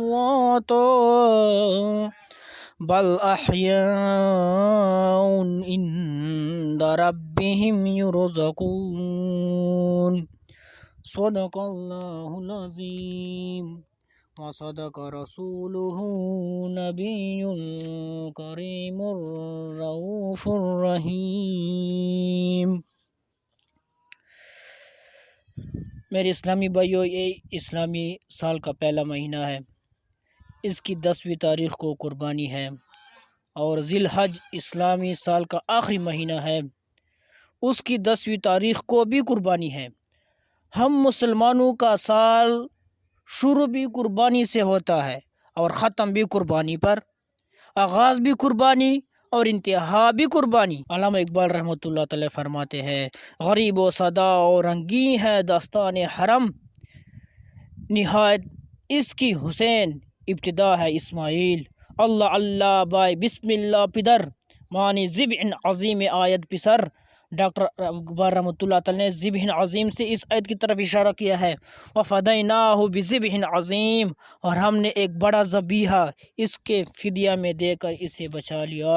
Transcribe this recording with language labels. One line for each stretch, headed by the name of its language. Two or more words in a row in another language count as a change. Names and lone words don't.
Arabic: أمواتا بل أحياء عند ربهم يرزقون صدق الله العظيم وصدق رسوله نبي الكريم الرؤوف الرحيم۔
Urdu: میرے اسلامی بھائیو، یہ اسلامی سال کا پہلا مہینہ ہے، اس کی 10ویں تاریخ کو قربانی ہے، اور ذی الحج اسلامی سال کا آخری مہینہ ہے، اس کی 10ویں تاریخ کو بھی قربانی ہے۔ ہم مسلمانوں کا سال شروع بھی قربانی سے ہوتا ہے اور ختم بھی قربانی پر، آغاز بھی قربانی اور انتہا بھی قربانی۔ علامہ اقبال
Arabic: رحمۃ اللہ تعالی
Urdu: فرماتے ہیں، غریب و صدا و رنگین ہے داستان حرم، نہایت اس کی حسین ابتدا ہے اسماعیل،
Persian: اللہ اللہ بائے بسم اللہ پدر، معنی ذبح عظیم آیت پسر۔
Urdu: ڈاکٹر اقبال
Arabic: رحمۃ اللہ تعالی
Urdu: نے ذبح عظیم سے اس آیت کی طرف اشارہ کیا ہے،
Arabic: وَفَدَيْنَاهُ بِذِبْحٍ عظیم،
Urdu: اور ہم نے ایک بڑا ذبیحہ اس کے فدیہ میں دے کر اسے بچا لیا۔